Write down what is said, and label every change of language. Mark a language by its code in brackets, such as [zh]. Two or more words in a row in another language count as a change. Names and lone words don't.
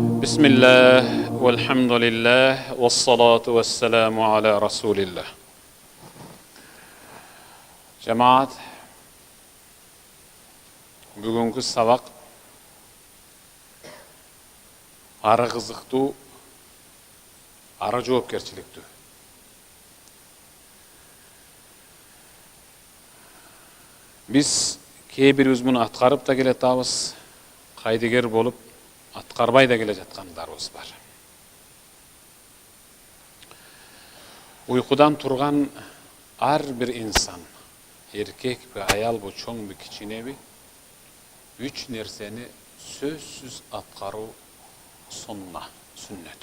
[ar] بسم الله والحمد لله والصلاة والسلام على رسول الله. [ky] Жамаат, бүгүнкү сабак ара кызыкты, ara жоопкерчиликтүү. Biz кейбирибиз муну аткарып да келе жатабыз, кайдыгер болуп аткарбай да келе жаткандарыбыз бар. Уйкудан турган ар бир инсан, эркек бе, аял бе, чоң бе, кичине бе, үч нерсени сөзсүз аткаруу сунна, сүннөт.